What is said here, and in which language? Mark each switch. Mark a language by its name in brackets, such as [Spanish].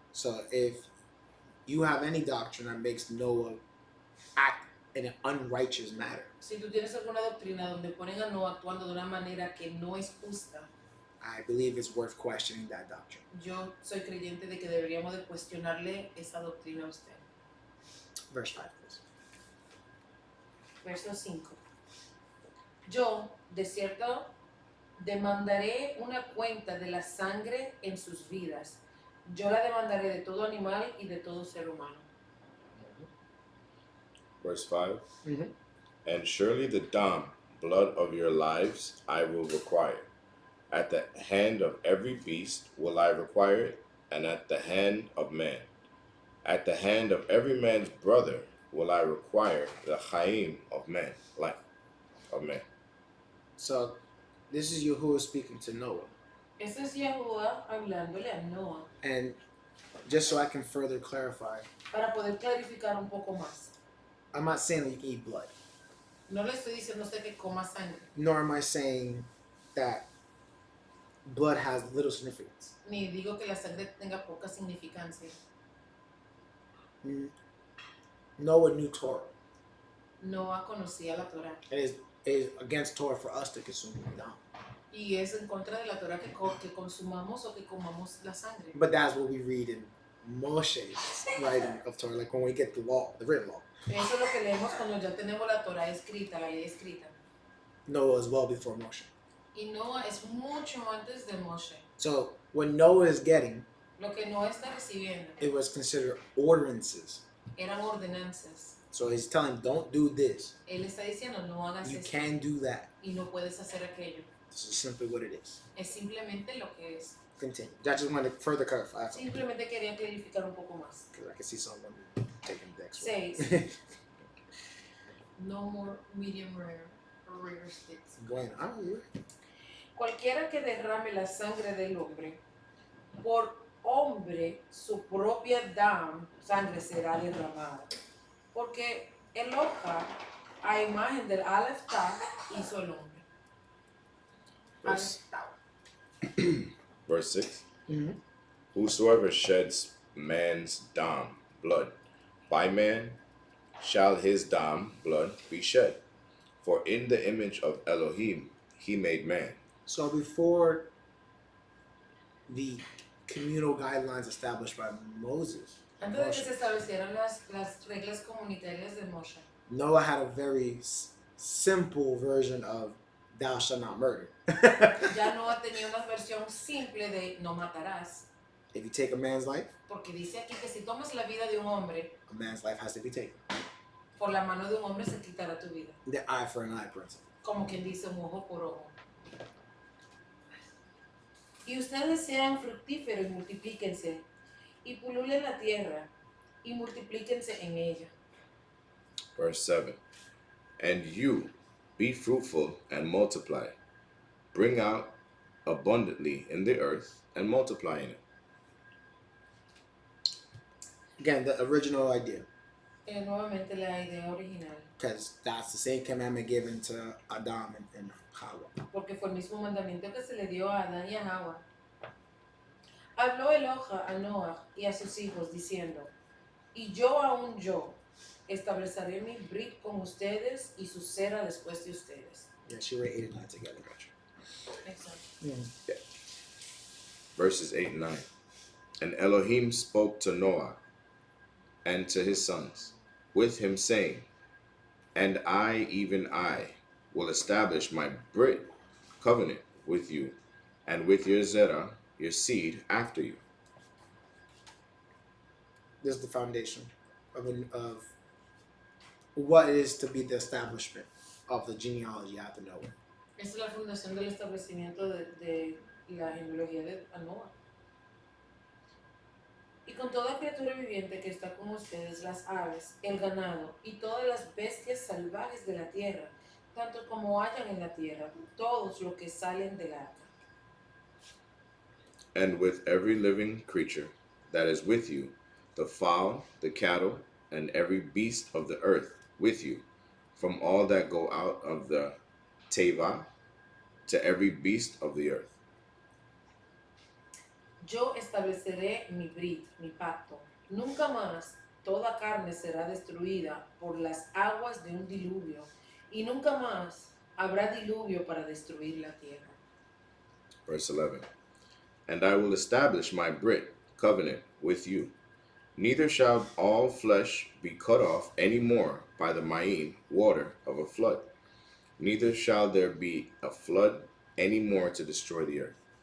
[English] So if you have any doctrine that makes Noah act in an unrighteous manner, [Spanish] Si tú tienes alguna doctrina donde ponen a Noah actuando de una manera que no es justa, [English] I believe it's worth questioning that doctrine. [Spanish] yo soy creyente de que deberíamos de cuestionarle esa doctrina a usted. [English] Verse 5, please. [Spanish] Verso 5. Yo, de cierto, demandaré una cuenta de la sangre en sus vidas. Yo la demandaré de todo animal y de todo ser humano. [English] Verse 5. Mm-hmm. And surely the dam, blood of your lives, I will require. At the hand of every beast will I require it, and at the hand of man. At the hand of every man's brother will I require the chaim of man, life of man. So this is Yahuwah speaking to Noah. [Spanish] Eso es Yahuwah hablándole a Noah [English] And just so I can further clarify, [Spanish] para poder clarificar un poco más. [English] I'm not saying that you can eat blood, [Spanish] No le estoy diciendo a usted que coma sangre, [English] nor am I saying that blood has little significance. [Spanish] ni digo que la sangre tenga poca significancia. [English] Noah knew Torah. [Spanish] Noah conocía la Torah [English] It is against Torah for us to consume dam. [Spanish] y es en contra de la Torah que consumamos o que comamos la sangre. [English] But that's what we read in Moshe's writing of Torah, like when we get the law, the written law. [Spanish] Eso es lo que leemos cuando ya tenemos la Torah escrita, la ley escrita. [English] Noah is well before Moshe. [Spanish] Y Noah es mucho antes de Moshe. [English] So what Noah is getting, [Spanish] Lo que Noah está recibiendo [English] it was considered ordinances. [Spanish] eran ordenanzas. [English] So he's telling him, don't do this. [Spanish] Él está diciendo, no hagas [English] You [Spanish] esto [English] can do that. [Spanish] y no puedes hacer aquello. [English] This is simply what it is. [Spanish] Es simplemente lo que es. [English] Continue. I just wanted to further clarify. That's all. [Spanish] Simplemente quería clarificar un poco más. [English] Because I can see someone taking the next 6. No more medium rare or rare sticks. [Spanish] Bueno, Cualquiera que derrame la sangre del hombre, por hombre su propia sangre será derramada. Porque el hoja, a imagen del Aleph Ta, hizo el hombre. [English] Verse, [Hebrew] Aleph Ta. [English] verse 6. Mm-hmm. Whosoever sheds man's dam, blood, by man shall his dam, blood, be shed. For in the image of Elohim he made man. So before the communal guidelines established by Moses, [Spanish] Antes de que se establecieran las reglas comunitarias de Moshe, [English] Noah had a very simple version of thou shalt not murder. [Spanish] ya Noah tenía una versión simple de no matarás. [English] If you take a man's life, [Spanish] Porque dice aquí que si tomas la vida de un hombre, [English] a man's life has to be taken. [Spanish] por la mano de un hombre se quitará tu vida. [English] The eye for an eye principle. [Spanish] Como quien dice un ojo por ojo. Y ustedes sean fructíferos y multiplíquense, y pululen la tierra, y multiplíquense en ella. [English] Verse 7. And you be fruitful and multiply. Bring out abundantly in the earth and multiply in it. Again, the original idea, [Spanish] Nuevamente la idea original. [English] because that's the same commandment given to Adam and Hawa. [Spanish] Porque fue el mismo mandamiento que se le dio a Adán y a Hawa. Habló Eloja a Noah y a sus hijos diciendo, y yo aún yo estableceré mi brit con ustedes y su cera después de ustedes. [English] Yeah, she read 8 and 9 together, gotcha. [Spanish] Exacto. [English] Verses 8 and 9. And Elohim spoke to Noah and to his sons with him, saying, And I, even I, will establish my Brit covenant with you and with your Zerah, your seed, after you. This is the foundation of what is to be the establishment of the genealogy after Noah. [Spanish] Esa es la fundación del establecimiento de la genealogía de Noah. y con toda criatura viviente que está con ustedes, las aves, el ganado y todas las bestias salvajes de la tierra, tanto como hayan en la tierra, todos los que salen del arca. [English] And with every living creature that is with you, the fowl, the cattle, and every beast of the earth with you, from all that go out of the teva to every beast of the earth. [Spanish] Yo estableceré mi brit, mi pacto. Nunca más toda carne será destruida por las aguas de un diluvio, y nunca más habrá diluvio para destruir la tierra. [English] Verse 11. And I will establish my Brit covenant with you. Neither shall all flesh be cut off any more by the Maim water of a flood. Neither shall there be a flood any more to destroy the earth.